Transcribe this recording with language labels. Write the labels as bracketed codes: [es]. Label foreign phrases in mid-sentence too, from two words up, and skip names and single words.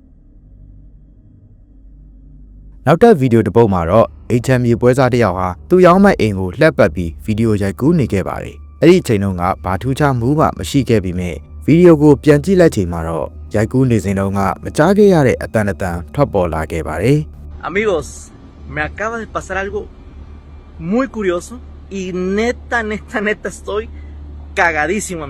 [my] နောက်တဲ့ဗီဒီယိုတစ်ပုဒ်မှာတော့ HM ပွဲစားတစ်ယောက်ဟာသူ့ရောင်းမဲ့အိမ်ကိုလှည့်ပတ်ပြီးဗီဒီယိုရိုက်ကူးနေခဲ့ပါတယ်။အဲ့ဒီအချိန်တုန်းကဘာထူးခြားမှုမှမရှိခဲ့ပေမဲ့ဗီဒီယိုကိုပြန်ကြည့်လိုက်ချိန်မှာတော့ရိုက်ကူးနေစဉ်တုန်းကမကြားခဲ့ရတဲ့အတန်ထွက်ပေါ်လာခဲ့ပါတယ်။ [es] Amigos, me acaba de pasar algo muy curioso y neta estoy cagadísimo.